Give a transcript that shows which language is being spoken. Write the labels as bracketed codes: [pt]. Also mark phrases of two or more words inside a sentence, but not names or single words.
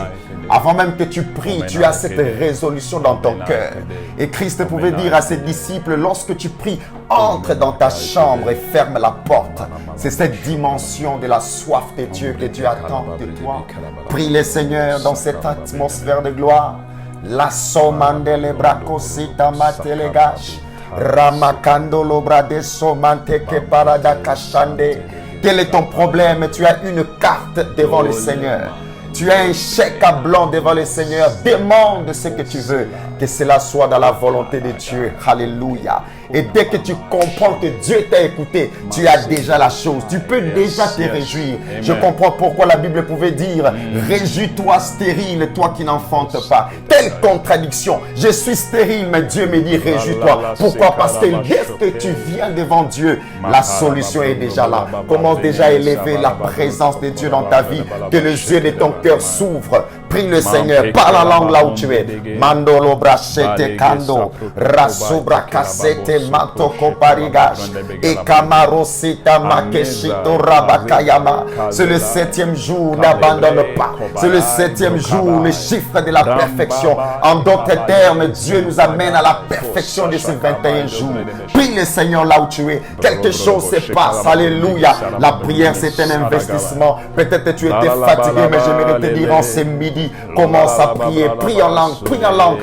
[fr] Avant même que tu pries, tu as cette résolution dans ton cœur. Et Christ pouvait dire à ses disciples, lorsque tu pries, entre dans ta chambre et ferme la porte. C'est cette dimension de la soif de Dieu que Dieu attend de toi. Prie le Seigneur dans cette atmosphère de gloire. La somandele bracosita matelegash ramakando lobrade somante que parada kashande. Quel est ton problème? Tu as une carte devant le Seigneur. Tu as un chèque à blanc devant le Seigneur. Demande ce que tu veux. Que cela soit dans la volonté de Dieu. Alléluia. Et dès que tu comprends que Dieu t'a écouté, tu as déjà la chose. Tu peux déjà te réjouir. Je comprends pourquoi la Bible pouvait dire « Réjouis-toi stérile, toi qui n'enfantes pas ». Quelle contradiction. Je suis stérile, mais Dieu me dit « Réjouis-toi ». Pourquoi? Parce que dès que tu viens devant Dieu, la solution est déjà là. Commence déjà à élever la présence de Dieu dans ta vie. Que les yeux de ton cœur s'ouvrent. Prie le Seigneur, parle en langue là où tu es. Mandolo brachete kando, rasubra kasete matoko parigash, et kamarosita makeshito rabakayama. C'est le 7e jour, n'abandonne pas. C'est le 7e jour, le chiffre de la perfection. En d'autres termes, Dieu nous amène à la perfection de ces 21 jours. Prie le Seigneur là où tu es. Quelque chose se passe. Alléluia. La prière, c'est un investissement. Peut-être tu étais fatigué, mais j'aimerais te dire en ce midi, commence à prier, prie en langue, prie en langue.